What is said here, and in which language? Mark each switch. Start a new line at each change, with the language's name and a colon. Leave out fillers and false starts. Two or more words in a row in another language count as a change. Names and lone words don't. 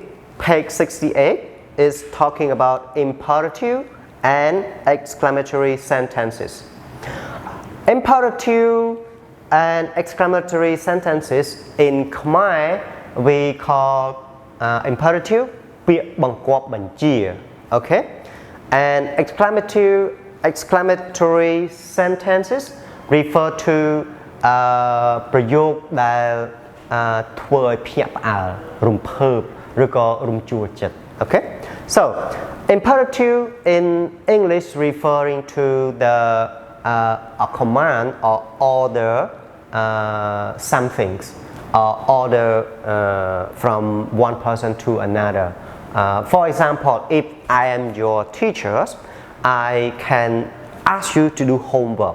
English: Page 68 is talking about imperative and exclamatory sentences. Imperative and exclamatory sentences in Khmer we call imperative
Khmer: ពាក្យបង្គាប់បញ្ជា
English: okay, and exclamatory sentences refer to
Khmer: ប្រយោគដែលធ្វើឲ្យភ្ញាក់ផ្អើលរំភើបឬក៏រំជួលចិត្ត
English: okay. So imperative in English referring to the a command or order something or order from one person to another. For example, if I am your teacher, I can ask you to do homework.